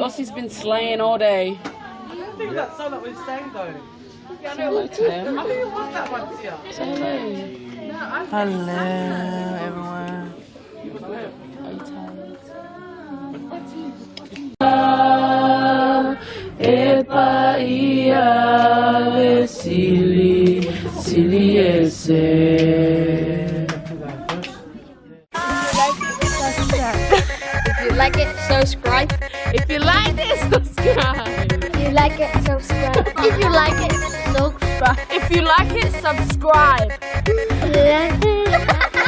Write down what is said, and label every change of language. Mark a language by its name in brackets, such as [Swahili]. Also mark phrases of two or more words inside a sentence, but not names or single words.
[English] Ossie's been slaying all day. I think that song that we sang though. Say hello to them. I think it was that one, Sia. Say hello. Hello, everyone. Are you tired? Epa ia vesili siliese. If you like it, subscribe. If you like this, subscribe. If you like it, subscribe. If you like it, subscribe. If you like it, subscribe. If you like it,